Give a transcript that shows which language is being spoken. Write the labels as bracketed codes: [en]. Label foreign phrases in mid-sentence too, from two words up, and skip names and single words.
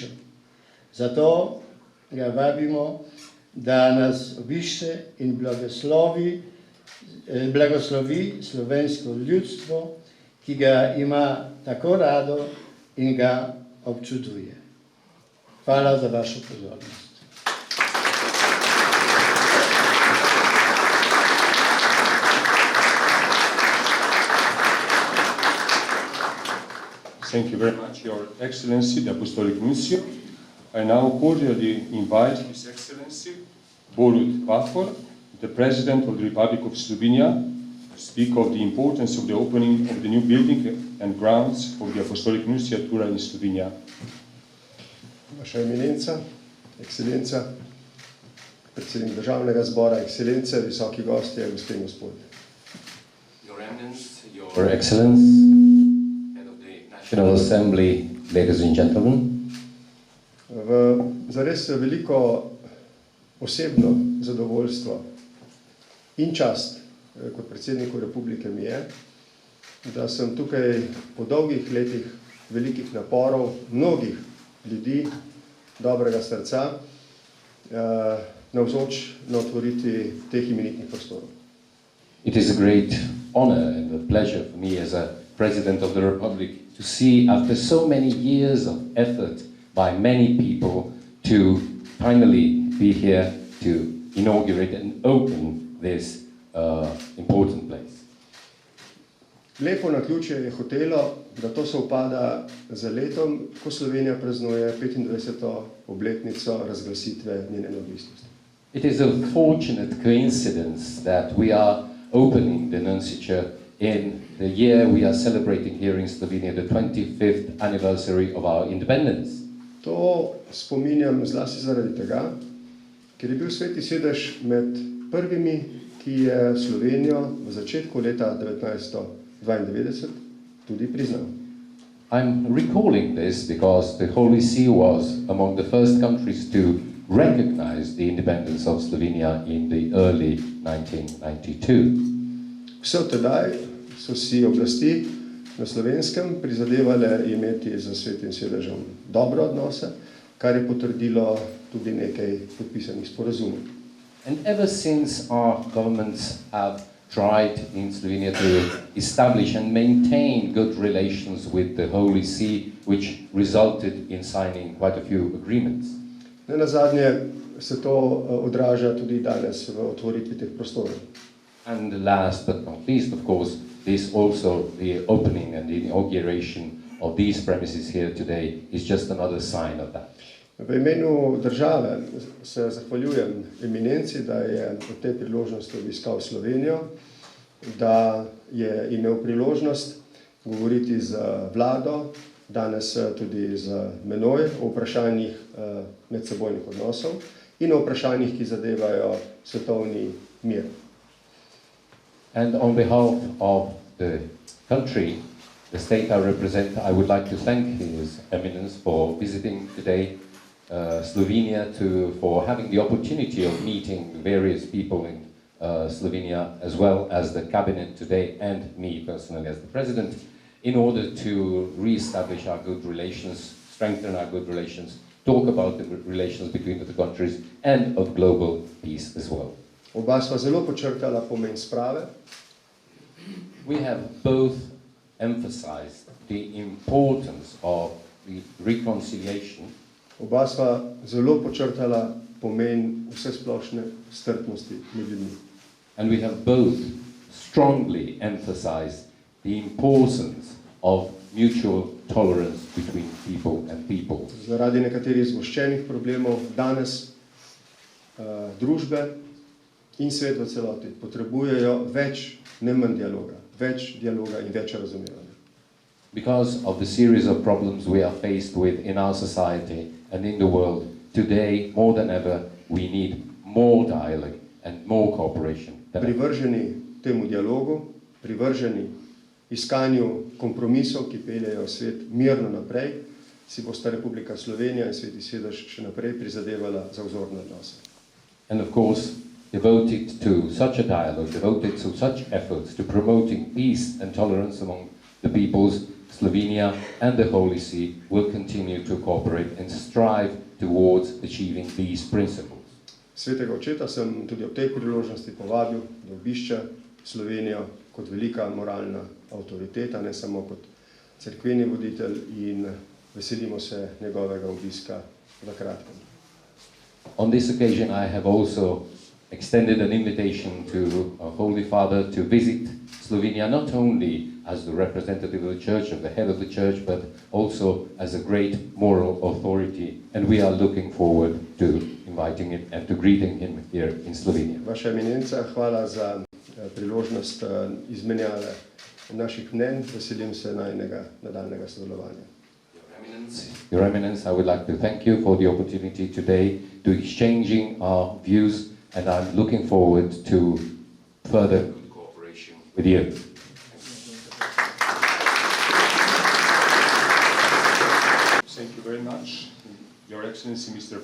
[sl] Zato ga vabimo, da nas obišče in blagoslovi slovensko ljudstvo, ki ga ima tako rado in ga občuduje. Hvala za vašo pozornost. [en] Thank you very much, Your Excellency, the Apostolic Nuncio. I now cordially invite His Excellency Borut Pahor, the President of the Republic of Slovenia, to speak of the importance of the opening of the new building and grounds of the Apostolic Nunciatura in Slovenia. [sl] Vaša eminenca, ekscelenca, predsednik državnega zbora, ekscelence, visoki gostje, gospe in gospodje. [en] Your Eminence, Your Excellence, Head of the National Assembly, ladies and gentlemen. [sl] Zares veliko osebno zadovoljstvo in čast kot predsedniku republike mi je, da sem tukaj po dolgih letih velikih naporov mnogih ljudi, dobrega srca, navzoč na otvoritvi teh imenitnih prostorov. [en] It is a great honor and a pleasure for me as a President of the Republic to see, after so many years of effort by many people, to finally be here to inaugurate and open this important place. [sl] Lepo naključje je hotelo, da to sovpada z letom, ko Slovenija praznuje 25. obletnico razglasitve njene neodvisnosti. [en] It is a fortunate coincidence that we are opening the nunciature in the year we are celebrating here in Slovenia the 25th anniversary of our independence. [sl] To spominjam zlasti zaradi tega, ker je bil Sveti sedež med prvimi, ki je Slovenijo v začetku leta 1992 tudi priznal. [en] I'm recalling this because the Holy See was among the first countries to recognize the independence of Slovenia in the early 1992. [sl] Vse od tedaj so si oblasti na Slovenskem prizadevale imeti z Svetim sedežem dobre odnose, kar je potrdilo tudi nekaj podpisanih sporazumov. [en] And ever since our governments have tried in Slovenia to establish and maintain good relations with the Holy See, which resulted in signing quite a few agreements. [sl] Nenazadnje se to odraža tudi danes v otvoritvi teh prostorov. [en] And last but not least, of course, this also, the opening and the inauguration of these premises here today is just another sign of that. [sl] V imenu države se zahvaljujem eminenci, da je v tej priložnosti obiskal Slovenijo, da je imel priložnost govoriti z vlado, danes tudi z menoj o vprašanjih medsebojnih odnosov in o vprašanjih, ki zadevajo svetovni mir. [en] And on behalf of the country, the state I represent, I would like to thank His Eminence for visiting today Slovenia, for having the opportunity of meeting various people in Slovenia, as well as the cabinet today and me personally as the president, in order to re-establish our good relations, strengthen our good relations, talk about the relations between the two countries and of global peace as well. [sl] Oba sva zelo podčrtala pomen sprave. [en] We have both emphasized the importance of the reconciliation. [sl] Oba sva zelo podčrtala pomen vsesplošne strpnosti med ljudmi. [en] And we have both strongly emphasized the importance of mutual tolerance between people and people. [sl] Zaradi nekaterih zgoščenih problemov danes družbe in svet v celoti potrebujejo več, ne manj dialoga, več dialoga in več razumevanja. [en] Because of the series of problems we are faced with in our society and in the world, today, more than ever, we need more dialogue and more cooperation. [sl] Privrženi temu dialogu, privrženi iskanju kompromisov, ki peljejo svet mirno naprej, si bosta Republika Slovenija in Sveti sedež še naprej prizadevala za vzorne odnose. [en] And of course, devoted to such a dialogue, devoted to such efforts to promoting peace and tolerance among the peoples, Slovenia and the Holy See will continue to cooperate and strive towards achieving these principles. [sl] Svetega očeta sem tudi ob tej priložnosti povabil, da obišče Slovenijo kot velika moralna avtoriteta, ne samo kot cerkveni voditelj, in veselimo se njegovega obiska v kratkem. [en] On this occasion I have also extended an invitation to our Holy Father to visit Slovenia, not only as the representative of the Church, of the head of the Church, but also as a great moral authority. And we are looking forward to inviting him and to greeting him here in Slovenia. [sl] Vaša eminenca, hvala za priložnost izmenjave naših mnenj. Veselim se najnega nadaljnega sodelovanja. [en] Your Eminence, I would like to thank you for the opportunity today to exchanging our views, and I'm looking forward to further cooperation with you. Thank you very much, Your Excellency, Mr.